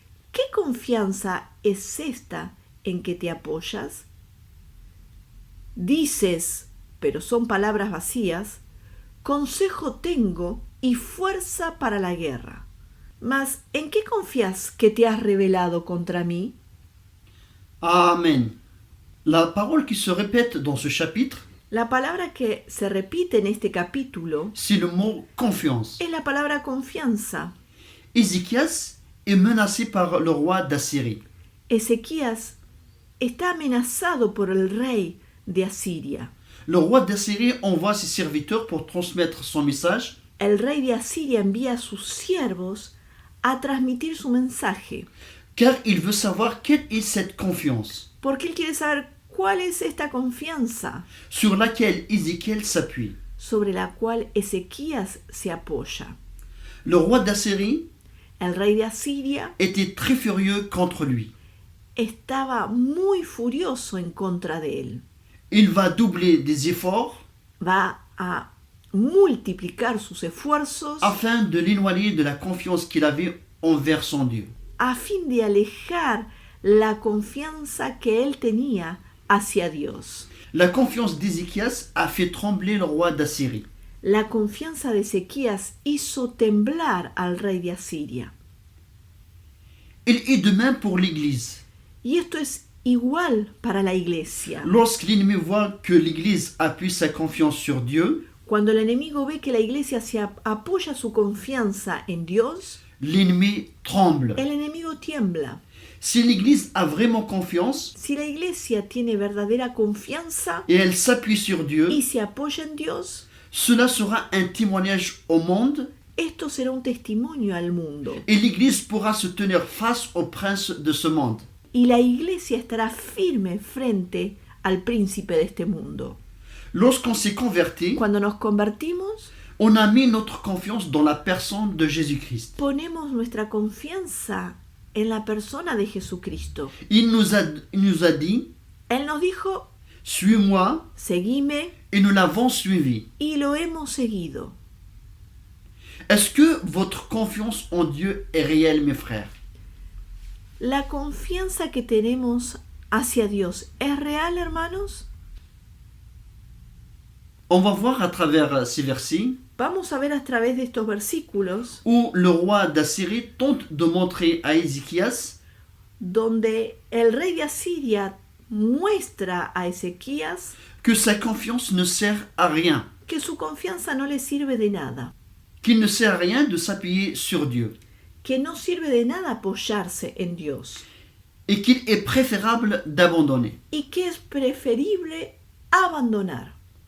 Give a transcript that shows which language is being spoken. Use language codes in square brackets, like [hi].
[es] ¿Qué confianza es esta en que te apoyas? Dices, pero son palabras vacías, consejo tengo y fuerza para la guerra. Mas, ¿en qué confías que te has rebelado contra mí? Amen. [fr] La parole qui se répète dans ce chapitre, [es] La palabra que se repite en este capítulo [fr] c'est le mot confiance. [es] es la palabra confianza. [fr] Ézéchias est menacé par le roi d'Assyrie. [es] Ezequías está amenazado por el rey de Asiria. [fr] Le roi d'Assyrie envoie ses serviteurs pour transmettre son message. [es] El rey de Asiria envía a sus siervos a transmitir su mensaje, [fr] Car il veut savoir quelle est cette confiance [es] porque él quiere saber cuál es esta confianza [fr] sur laquelle Ézéchiel s'appuie. [es] sobre la cual Ezequías se apoya. [fr] Le roi d'Assyrie [es] El rey de Asiria [fr] était très furieux contre lui. [es] estaba muy furioso en contra de él. [fr] Il va doubler des efforts [es] Va a multiplicar sus esfuerzos [fr] afin de l'éloigner de la confiance qu'il avait envers son Dieu. [es] a fin de alejar la confianza que él tenía hacia Dios. [fr] La confiance d'Ézéchias a fait trembler le roi d'Assyrie. [es] La confianza de Ezequías hizo temblar al rey de Asiria. [fr] Il est de même pour l'Église. [es] Y esto es igual para la iglesia. [fr] Lorsque l'ennemi voit que l'Église appuie sa confiance sur Dieu, [es] Cuando el enemigo ve que la iglesia se apoya su confianza en Dios, [fr] l'ennemi tremble. [es] el enemigo tiembla. [fr] Si l'Église a vraiment confiance [es] Si la iglesia tiene verdadera confianza [fr] et elle s'appuie sur Dieu, [es] y se apoya en Dios, [fr] cela sera un témoignage au monde [es] esto será un testimonio al mundo. [fr] et l'Église pourra se tenir face au prince de ce monde. [es] Y la iglesia estará firme frente al príncipe de este mundo. [fr] Lorsqu'on s'est converti, [es] Cuando nos convertimos, [fr] on a mis notre confiance dans la personne de Jésus-Christ. [es] ponemos nuestra confianza en la persona de Jesucristo. [fr] Il nous a dit, [es] Él nos dijo, [fr] suis-moi, [es] seguime, [fr] et nous l'avons suivi. [es] y lo hemos seguido. [fr] Est-ce que votre confiance en Dieu est réelle, mes frères? [es] ¿La confianza que tenemos hacia Dios es real, hermanos? [fr] On va voir à travers ces versets [es] Vamos a ver a través de estos versículos [fr] où le roi d'Assyrie tente de montrer à Ézéchias [es] donde el rey de Asiria muestra a Ezequías [fr] que sa confiance ne sert à rien, [es] que su confianza no le sirve de nada, [fr] qu'il ne sert à rien de s'appuyer sur Dieu, [es] que no sirve de nada apoyarse en Dios [fr] et qu'il est préférable d'abandonner. [es] y que es preferible abandonar.